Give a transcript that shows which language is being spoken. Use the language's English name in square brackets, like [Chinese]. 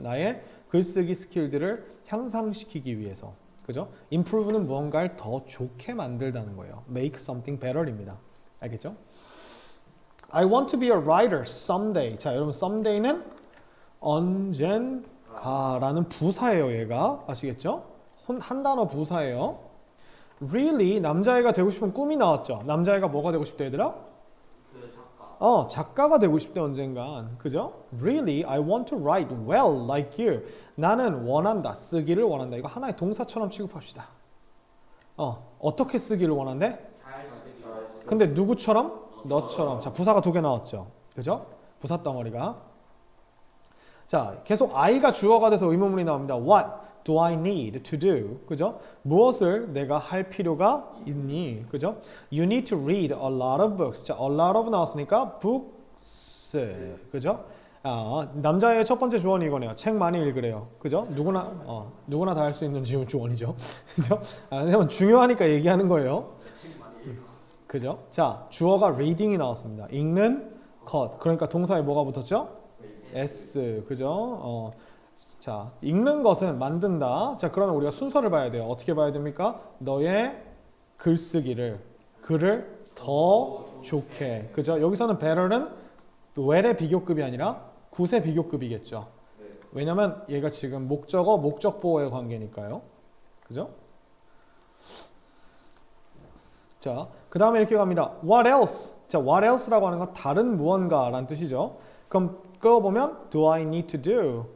[Korean] 나의 글쓰기 스킬들을 향상시키기 위해서. 그죠? improve는 무언가를 더 좋게 만들다는 거예요. [English] make something better입니다. [Korean] 알겠죠? [English] I want to be a writer someday. [Korean] 자, 여러분 someday는 언젠가라는 부사예요, 얘가. 아시겠죠? 한 단어 부사예요. Really 남자애가 되고 싶은 꿈이 나왔죠. 남자애가 뭐가 되고 싶대, 얘들아? 작가가 되고 싶대 언젠간. 그죠? [English] Really, I want to write well like you. [Korean] 나는 원한다, 쓰기를 원한다. 이거 하나의 동사처럼 취급합시다. 어떻게 쓰기를 원한대? 근데 누구처럼? 너처럼. 자, 부사가 두 개 나왔죠. 그죠? 부사 덩어리가. 자, 계속 I가 주어가 돼서 의문문이 나옵니다. [English] What do I need to do? [Korean] 그죠? 무엇을 내가 할 필요가 있니? 그죠? [English] You need to read a lot of books. 자, a lot of 나왔으니까 books. [Korean] 그죠? 남자의 첫 번째 조언이 이거네요. 책 많이 읽으래요. 그죠? 누구나 다 할 수 있는 조언이죠. 그죠? 왜냐면 중요하니까 얘기하는 거예요. 그죠? 자, 주어가 reading이 나왔습니다. 읽는 것. 그러니까 동사에 뭐가 붙었죠? s. 그죠? 자, 읽는 것은 만든다. 자, 그러면 우리가 순서를 봐야 돼요. 어떻게 봐야 됩니까? 너의 글쓰기를, 글을 더 좋게. 그죠? 여기서는 better는 well의 비교급이 아니라 gut의 비교급이겠죠. 왜냐면 얘가 지금 목적어, 목적보어의 관계니까요. 그죠? 자, 그 다음에 이렇게 갑니다. [English] What else? [Korean] 자, what else라고 하는 건 다른 무언가라는 뜻이죠. 그럼 끌어보면 [English] do I need to do?